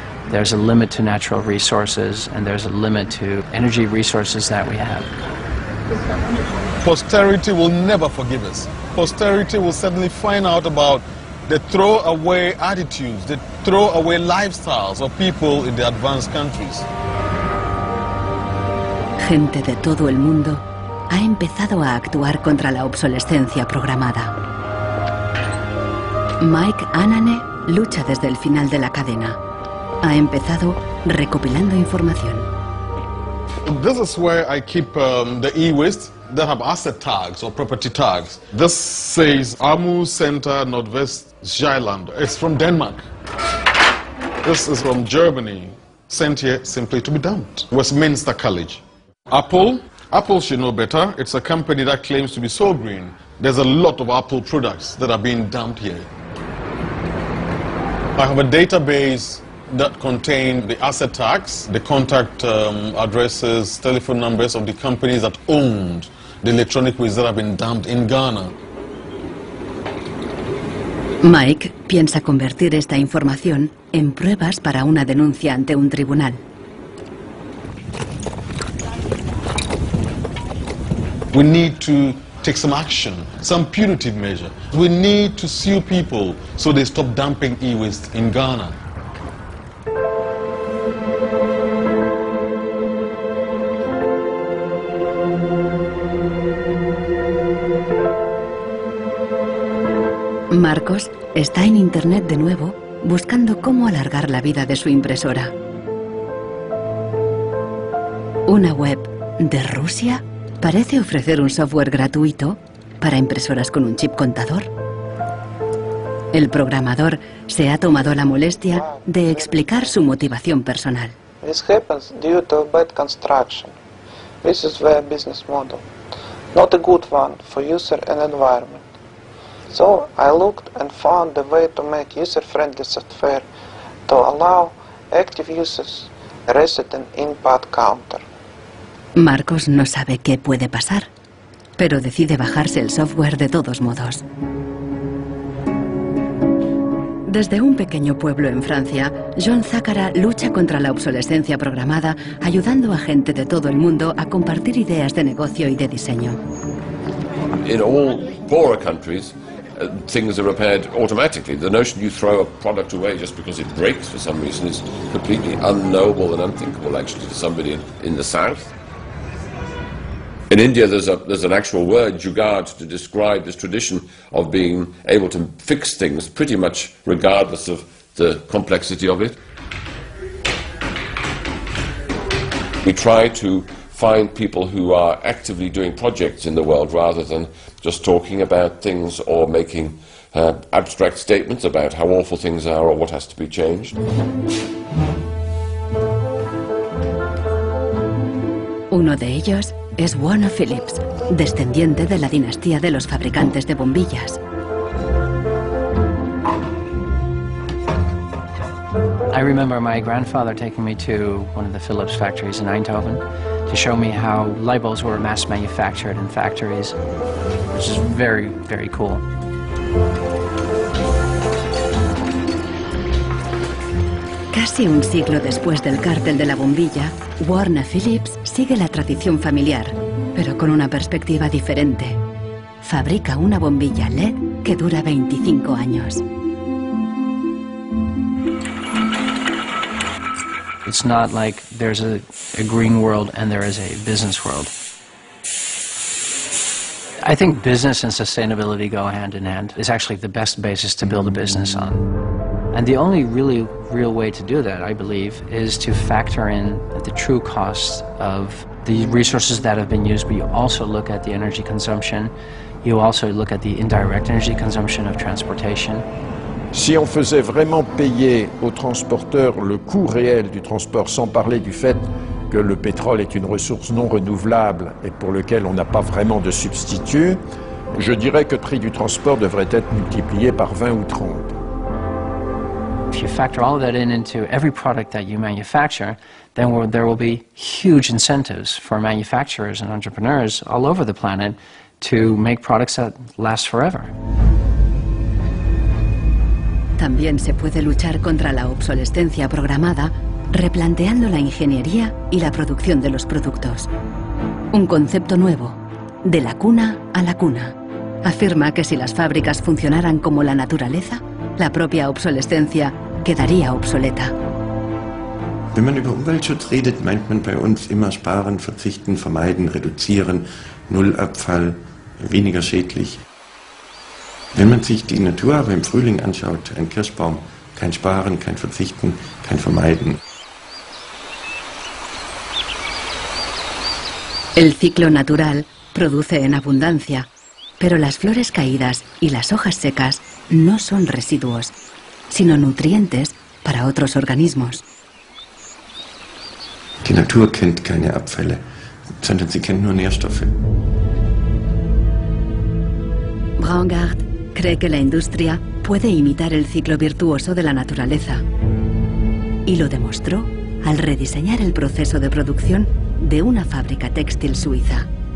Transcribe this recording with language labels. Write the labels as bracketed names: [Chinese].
[English] There's a limit to natural resources and there's a limit to energy resources that we have. Posterity will never forgive us. Posterity will certainly find out about the throwaway attitudes, the throwaway lifestyles of people in the advanced countries. [Spanish] Gente de todo el mundo ha empezado a actuar contra la obsolescencia programada. Mike Anane lucha desde el final de la cadena. Ha empezado recopilando información. [English] This is where I keep the e-waste that have asset tags or property tags. This says Amu Center Nordvest Jylland. It's from Denmark. This is from Germany, sent here simply to be dumped. Westminster College. Apple should know better. It's a company that claims to be so green. There's a lot of Apple products that are being dumped here. I have a database that contain the asset tags, the contact addresses, telephone numbers of the companies that owned the electronic waste that have been dumped in Ghana. [Spanish] Mike piensa convertir esta información en pruebas para una denuncia ante un tribunal. [English] We need to take some action, some punitive measure. We need to sue people so they stop dumping e-waste in Ghana. [Spanish] Marcos está en internet de nuevo buscando cómo alargar la vida de su impresora. Una web de Rusia parece ofrecer un software gratuito para impresoras con un chip contador. El programador se ha tomado la molestia de explicar su motivación personal. [English] This happens due to bad construction. This is their business model. Not a good one for user and environment. So I looked and found a way to make user-friendly software to allow active users reset an input counter. [Spanish] Marcos no sabe qué puede pasar, pero decide bajarse el software de todos modos. Desde un pequeño pueblo en Francia, John Zachara lucha contra la obsolescencia programada, ayudando a gente de todo el mundo a compartir ideas de negocio y de diseño. [English] In all poorer countries, things are repaired automatically. The notion you throw a product away just because it breaks for some reason is completely unknowable and unthinkable, actually, to somebody in the south. In India, there's an actual word, jugaad, to describe this tradition of being able to fix things pretty much regardless of the complexity of it. We try to find people who are actively doing projects in the world rather than just talking about things or making abstract statements about how awful things are or what has to be changed. [Spanish] Uno de ellos es Warner Phillips, descendiente de la dinastía de los fabricantes de bombillas. [English] I remember my grandfather taking me to one of the Philips factories in Eindhoven to show me how light bulbs were mass manufactured in factories, which is very, very cool. [Spanish] Casi un siglo después del cártel de la bombilla, Warner Phillips sigue la tradición familiar, pero con una perspectiva diferente. Fabrica una bombilla LED que dura 25 años. [English] It's not like there's a green world and there is a business world. I think business and sustainability go hand in hand. It's actually the best basis to build a business on. And the only real way to do that, I believe, is to factor in the true costs of the resources that have been used, but you also look at the energy consumption, you also look at the indirect energy consumption of transportation. [French] Si on faisait vraiment payer aux transporteurs le coût réel du transport, sans parler du fait que le pétrole est une ressource non renouvelable et pour lequel on n'a pas vraiment de substitut, je dirais que le prix du transport devrait être multiplié par 20 ou 30. [English] If you factor all of that into every product that you manufacture, then there will be huge incentives for manufacturers and entrepreneurs all over the planet to make products that last forever. [Spanish] También se puede luchar contra la obsolescencia programada replanteando la ingeniería y la producción de los productos. Un concepto nuevo, de la cuna a la cuna. Afirma que si las fábricas funcionaran como la naturaleza, la propia obsolescencia quedaría obsoleta. [German] Wenn man über Umweltschutz redet, meint man bei uns immer sparen, verzichten, vermeiden, reduzieren, Nullabfall, weniger schädlich. Wenn man sich die Natur aber im Frühling anschaut, ein Kirschbaum, kein Sparen, kein Verzichten, kein Vermeiden. [Spanish] El ciclo natural produce en abundancia, pero las flores caídas y las hojas secas no son residuos, sino nutrientes para otros organismos. [German] Die Natur kennt keine Abfälle, sondern sie kennt nur Nährstoffe. [Spanish] Braungart cree que la industria puede imitar el ciclo virtuoso de la naturaleza. Y lo demostró al rediseñar el proceso de producción de una fábrica textil suiza.